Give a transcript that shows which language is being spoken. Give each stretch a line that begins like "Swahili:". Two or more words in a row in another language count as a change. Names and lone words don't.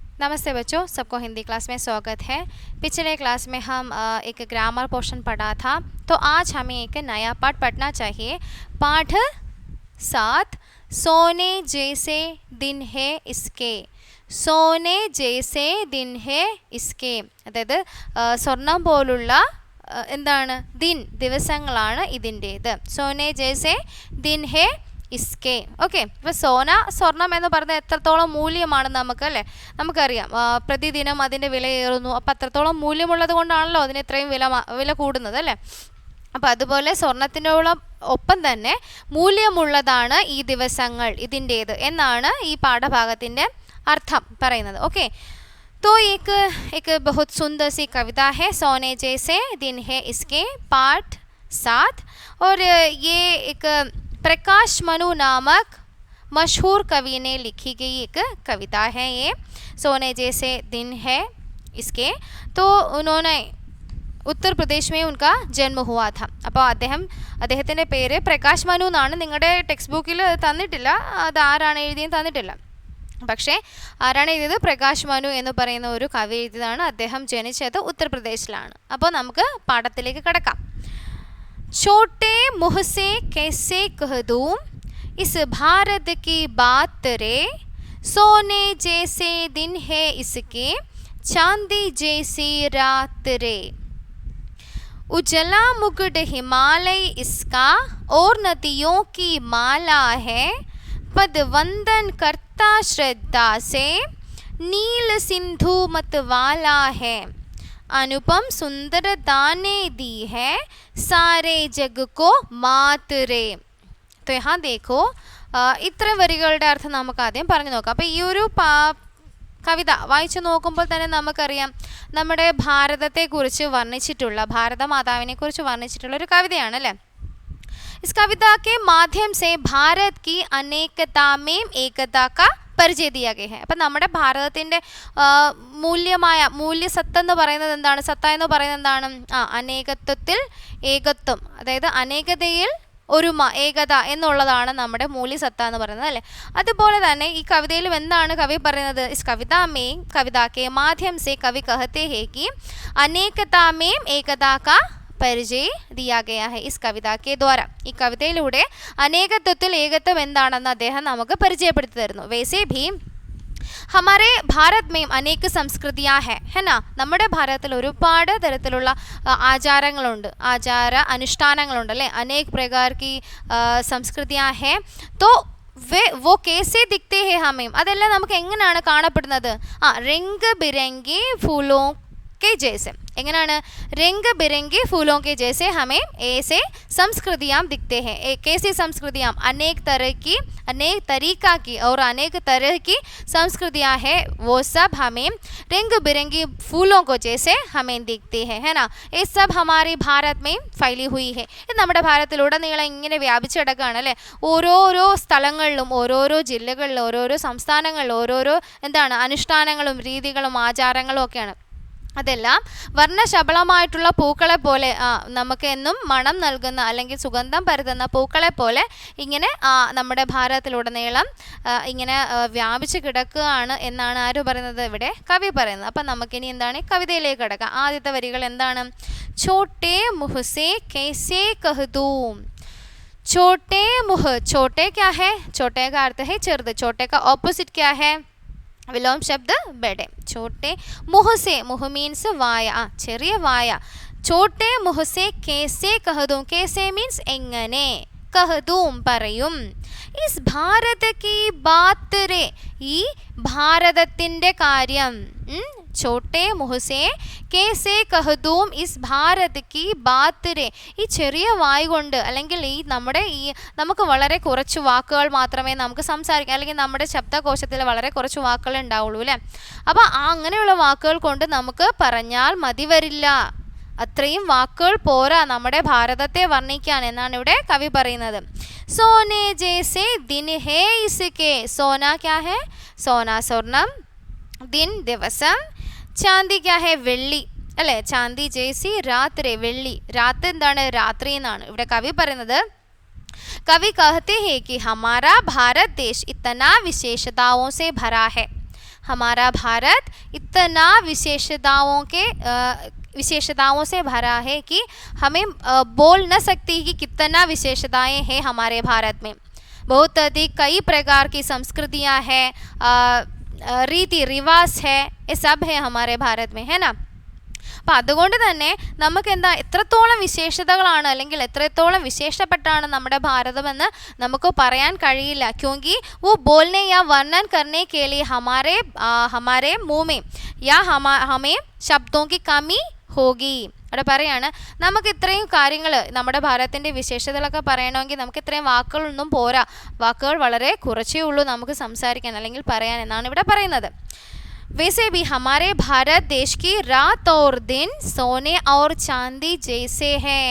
Hindi: नमस्ते बच्चों, सबको हिंदी क्लास में स्वागत है। पिछले क्लास में हम एक
English: grammar portion
Hindi: पढ़ा था, तो आज हमें एक नया पाठ पढ़ना चाहिए। पाठ 7, सोने जैसे दिन है इसके। सोने जैसे दिन है इसके,
Malayalam: അതായത് സ്വർണം പോലുള്ള എന്താണ് ദിവസങ്ങളാണ് ഇതിൻ്റേത്.
Hindi: सोने जैसे दिन है इसके.
Malayalam: ഓക്കെ, ഇപ്പോൾ സ്വർണം എന്ന് പറഞ്ഞാൽ എത്രത്തോളം മൂല്യമാണ് നമുക്കറിയാം. പ്രതിദിനം അതിൻ്റെ വിലയേറുന്നു. അപ്പോൾ അത്രത്തോളം മൂല്യമുള്ളത് കൊണ്ടാണല്ലോ അതിന് ഇത്രയും വില കൂടുന്നത് അല്ലേ. അപ്പോൾ അതുപോലെ സ്വർണത്തിനോളം ഒപ്പം തന്നെ മൂല്യമുള്ളതാണ് ഈ ദിവസങ്ങൾ ഇതിൻ്റേത് എന്നാണ് ഈ പാഠഭാഗത്തിൻ്റെ അർത്ഥം പറയുന്നത്. ഓക്കെ,
Hindi: तो एक बहुत सुंदर सी कविता है, सोने जैसे दिन है इसके, पाठ 7। और ये एक प्रकाश मनु नामक मशहूर कवि ने लिखी गई एक कविता है ये, सोने जैसे दिन है इसके. तो उन्होंने उत्तर प्रदेश में उनका जन्म हुआ था.
Malayalam: അപ്പോൾ അദ്ദേഹത്തിൻ്റെ പേര് പ്രകാശ് മനു എന്നാണ്. നിങ്ങളുടെ ടെക്സ്റ്റ് ബുക്കിൽ തന്നിട്ടില്ല അത് ആരാണ് എഴുതിയെന്ന് തന്നിട്ടില്ല. പക്ഷേ ആരാണ് എഴുതിയത്? പ്രകാശ് മനു എന്ന് പറയുന്ന ഒരു കവി എഴുതിയതാണ്. അദ്ദേഹം ജനിച്ചത് ഉത്തർപ്രദേശിലാണ്. അപ്പോൾ നമുക്ക് പാഠത്തിലേക്ക് കടക്കാം.
Hindi: छोटे मुँह से कैसे कह दूँ इस भारत की बात रे, सोने जैसे दिन है इसके, चांदी जैसी रात रे. उजला मुकुट हिमालय इसका और नदियों की माला है, पद वंदन करता श्रद्धा से, नील सिंधु मतवाला है. अनुपम सुंदरता ने दी है, सारे जग को मात रे. तो यहाँ देखो,
Malayalam: ഇത്ര വരികളുടെ അർത്ഥം നമുക്ക് ആദ്യം പറഞ്ഞു നോക്കാം. അപ്പോൾ ഈ ഒരു കവിത വായിച്ചു നോക്കുമ്പോൾ തന്നെ നമുക്കറിയാം നമ്മുടെ ഭാരതത്തെക്കുറിച്ച് വർണ്ണിച്ചിട്ടുള്ള, ഭാരതമാതാവിനെക്കുറിച്ച് വർണ്ണിച്ചിട്ടുള്ള ഒരു കവിതയാണ് അല്ലേ.
Hindi: इस कविता के माध्यम से भारत की अनेकता में एकता का പരിചയം दिया गया है.
Malayalam: അപ്പം നമ്മുടെ ഭാരതത്തിൻ്റെ മൂല്യസത്ത എന്ന് പറയുന്നത് എന്താണ്? സത്ത എന്ന് പറയുന്നത് എന്താണ്? അനേകത്വത്തിൽ ഏകത്വം, അതായത് അനേകതയിൽ ഒരുമ, ഏകത എന്നുള്ളതാണ് നമ്മുടെ മൂല്യസത്ത എന്ന് പറയുന്നത് അല്ലേ. അതുപോലെ തന്നെ ഈ കവിതയിലും എന്താണ് കവി പറയുന്നത്?
Hindi: इस कविता के माध्यम से कवि कहते हैं कि अनेकता में एकता का പരിചയ दिया गया है. इस कविता के द्वारा,
Malayalam: ഈ കവിതയിലൂടെ അനേകത്വത്തിൽ ഏകത്വം എന്താണെന്ന് അദ്ദേഹം നമുക്ക് പരിചയപ്പെടുത്തി തരുന്നു.
Hindi: वैसे भी हमारे भारत में अनेक संस्कृतियाँ है ना.
Malayalam: നമ്മുടെ ഭാരതത്തിൽ ഒരുപാട് തരത്തിലുള്ള ആചാരങ്ങളുണ്ട്, അനുഷ്ഠാനങ്ങളുണ്ട് അല്ലേ.
Hindi: अनेक प्रकार की संस्कृतियाँ हैं. तो वो कैसे दिखते हैं हमें,
Malayalam: അതെല്ലാം നമുക്ക് എങ്ങനെയാണ് കാണപ്പെടുന്നത്?
Hindi: रंग बिरंगे फूलों के जैसे.
Malayalam: എങ്ങനെയാണ്?
Hindi: रंग बिरंगे फूलों के जैसे हमें ऐसे संस्कृतियाँ दिखते हैं. कैसी संस्कृतियाँ? अनेक तरीका की और अनेक तरह की संस्कृतियाँ हैं. वो सब हमें रंग बिरंगी फूलों को जैसे हमें दिखते हैं, है ना. ये सब हमारे भारत में फैली हुई है.
Malayalam: ഇത് നമ്മുടെ ഭാരതത്തിലുടനീളം ഇങ്ങനെ വ്യാപിച്ചു കിടക്കുകയാണ് അല്ലേ. ഓരോരോ സ്ഥലങ്ങളിലും, ഓരോരോ ജില്ലകളിലും, ഓരോരോ സംസ്ഥാനങ്ങളിലും ഓരോരോ അനുഷ്ഠാനങ്ങളും രീതികളും ആചാരങ്ങളും ഒക്കെയാണ്. അതെല്ലാം വർണ്ണശബളമായിട്ടുള്ള പൂക്കളെ പോലെ, നമുക്ക് എന്നും മണം നൽകുന്ന അല്ലെങ്കിൽ സുഗന്ധം പരത്തുന്ന പൂക്കളെ പോലെ ഇങ്ങനെ നമ്മുടെ ഭാരതത്തിലുടനീളം ഇങ്ങനെ വ്യാപിച്ച് കിടക്കുകയാണ് എന്നാണ് ആര് പറയുന്നത്? ഇവിടെ കവി പറയുന്നത്. അപ്പം നമുക്കിനി എന്താണ് കവിതയിലേക്ക് കിടക്കാം. ആദ്യത്തെ വരികൾ എന്താണ്?
Hindi: छोटे मुँह से कैसे कह दूँ. छोटे मुँह, छोटे क्या है? छोटे का अर्थ है ചെറുത്. छोटे का ऑपोजिट क्या है? विलोम शब्द बड़े. छोटे मुँह से, मुँह मीन्स वाय,
Malayalam: ചെറിയ വായ.
Hindi: छोटे मुँह से कैसे कह दूँ. कैसे मीन्स എങ്ങനെ, कह दूँ പറയും. इस भारत की बात रे,
Malayalam: ഈ ഭാരതത്തിൻ്റെ കാര്യം.
Hindi: छोटे मुँह से कैसे कह दूँ इस भारत की बात रे.
Malayalam: ഈ ചെറിയ വായു കൊണ്ട്, അല്ലെങ്കിൽ നമുക്ക് വളരെ കുറച്ച് വാക്കുകൾ മാത്രമേ നമുക്ക് സംസാരിക്കാം, അല്ലെങ്കിൽ നമ്മുടെ ശബ്ദകോശത്തിൽ വളരെ കുറച്ച് വാക്കുകൾ ഉണ്ടാവുള്ളൂ അല്ലേ. അപ്പോൾ അങ്ങനെയുള്ള വാക്കുകൾ കൊണ്ട് നമുക്ക് പറഞ്ഞാൽ മതി വരില്ല, അത്രയും വാക്കുകൾ പോരാ നമ്മുടെ ഭാരതത്തെ വർണ്ണിക്കാൻ എന്നാണ് ഇവിടെ കവി പറയുന്നത്.
Hindi: सोने जैसे दिन है इसके. സോന क्या है? സോന സ്വർണം, दिन ദിവസം, चांदी क्या है?
Malayalam: വെള്ളി അല്ലേ.
Hindi: चांदी जैसी रात्रि,
Malayalam: വെള്ളി. രാത്രി എന്താണ്? രാത്രി എന്നാണ് ഇവിടെ കവി പറയുന്നത്.
Hindi: कवि कहते हैं कि हमारा भारत देश इतना विशेषताओं से भरा है. हमारा भारत इतना विशेषताओं से भरा है कि हमें बोल न सकती कि कितना विशेषताएं हैं हमारे भारत में। बहुत अधिक कई प्रकार की संस्कृतियां हैं, रीति रिवाज है, ये सब है हमारे भारत में, है ना।
Malayalam: അപ്പം അതുകൊണ്ട് തന്നെ നമുക്ക് എന്താ എത്രത്തോളം വിശേഷതകളാണ് അല്ലെങ്കിൽ എത്രത്തോളം വിശേഷപ്പെട്ടാണ് നമ്മുടെ ഭാരതമെന്ന് നമുക്ക് പറയാൻ കഴിയില്ല.
Hindi: क्योंकि वो बोलने या वर्णन करने के लिए हमारे मुंह में या हमें शब्दों की कमी होगी.
Malayalam: അവിടെ പറയാണ് നമുക്ക് ഇത്രയും കാര്യങ്ങൾ നമ്മുടെ ഭാരതത്തിൻ്റെ വിശേഷതകളൊക്കെ പറയണമെങ്കിൽ നമുക്ക് ഇത്രയും വാക്കുകളൊന്നും പോരാ, വാക്കുകൾ വളരെ കുറച്ചേ ഉള്ളൂ നമുക്ക് സംസാരിക്കാൻ അല്ലെങ്കിൽ പറയാൻ എന്നാണ് ഇവിടെ പറയുന്നത്.
Hindi: वैसे भी हमारे भारत देश की रात और दिन सोने और चांदी जैसे हैं.